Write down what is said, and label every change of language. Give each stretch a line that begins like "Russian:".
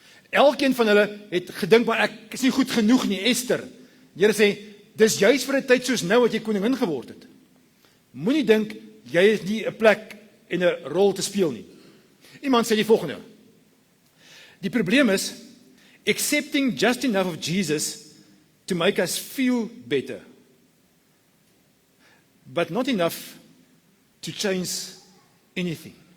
Afrikaans: Elkeen van hulle het gedink, maar ek is nie goed genoeg nie, Esther. Die Here sê, dis juist vir 'n tyd soos nou wat jy koningin geword het. Moenie dink, jy is nie 'n plek en 'n rol te speel nie. Iemand sê die volgende. Die probleem is,
English: accepting just enough of Jesus to make us feel better, but not enough to change anything.